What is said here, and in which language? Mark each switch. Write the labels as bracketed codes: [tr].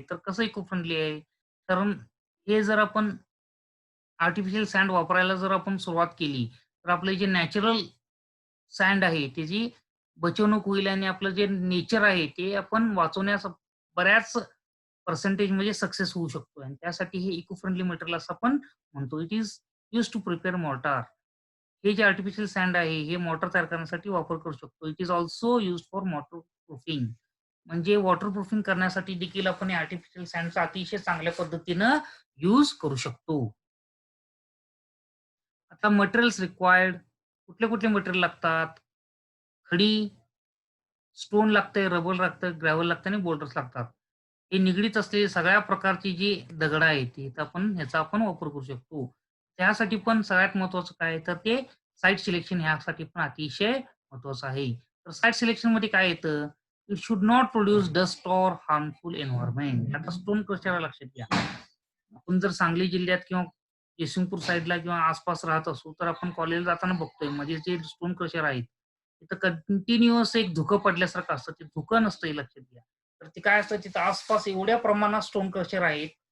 [mr] तर कसं eco friendly आहे? कारण हे जर आपण आर्टिफिशियल सँड वापरायला जर आपण सुरुवात केली, तर आपले जे नॅचरल सँड आहे त्याची बचवणूक होईल आणि आपलं जे नेचर आहे ते आपण वाचवण्यास बऱ्याच पर्सेंटेजमध्ये सक्सेस होऊ शकतो आणि त्यासाठी हे इको फ्रेंडली मटेरियल असं आपण म्हणतो. [en] It is used to prepare mortar. [mr] हे जे आर्टिफिशियल सँड आहे हे मॉर्टार तयार करण्यासाठी वापर करू शकतो. [en] It is also used for waterproofing. [mr] म्हणजे वॉटर प्रूफिंग करण्यासाठी देखील आपण आर्टिफिशियल सँडचा अतिशय चांगल्या पद्धतीनं यूज करू शकतो. आता मटेरियल्स रिक्वायर्ड कुठले मटेरियल लागतात? खडी, स्टोन लागतंय, रबर लागतं, ग्रॅव्हल लागतं आणि बोल्डर्स लागतात. हे निगडीत असलेली सगळ्या प्रकारची जी दगडं आहेत, ती इथं आपण ह्याचा आपण वापर करू शकतो. त्यासाठी पण सगळ्यात महत्त्वाचं काय आहे, तर ते साइट सिलेक्शन ह्यासाठी पण अतिशय महत्त्वाचं आहे. तर साइट सिलेक्शनमध्ये काय येतं? [en] It should not produce dust or harmful environment. [mr] आता स्टोन क्रशरला लक्षात घ्या. आपण जर सांगली जिल्ह्यात किंवा जयसिंगपूर साइडला किंवा आसपास राहत असू, तर आपण कॉलेजला जाताना बघतोय मध्ये जे स्टोन क्रशर आहेत, तिथं कंटिन्युअस एक धुकं पडल्यासारखं असतं. ते धुकं नसतं हे लक्षात घ्या. तर ते काय असतं तिथं आसपास एवढ्या प्रमाणात स्टोन क्रशर आहेत.